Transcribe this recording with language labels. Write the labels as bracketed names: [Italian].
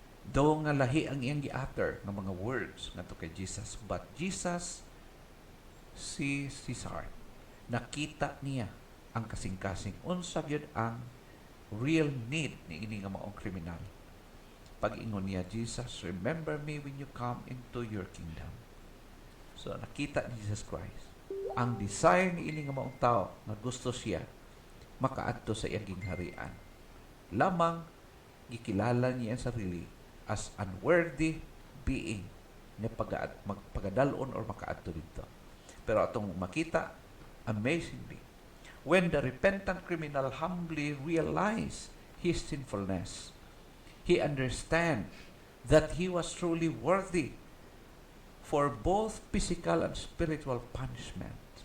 [Cebuano] Daw nga lahi ang iyang gi-utter ng mga [English] words [Cebuano] ngadto kay Jesus, [English] but Jesus [Cebuano] si Caesar nakita niya ang kasing-kasing unsa gyud ang [English] real need [Cebuano] ni ini nga maong kriminal. Pag-ingon niya, [English] Jesus, remember me when you come into your kingdom. [Cebuano] So, nakita ni Jesus Christ ang desire ni ini nga maong tao nga gusto siya makaadto sa iyang gingharian. Lamang gikilala niya ang sarili [English] as unworthy being [Cebuano] nga magpagadalon or makaadto dito. Pero atong makita, [English] amazingly, when the repentant criminal humbly realized his sinfulness, he understand that he was truly worthy for both physical and spiritual punishment.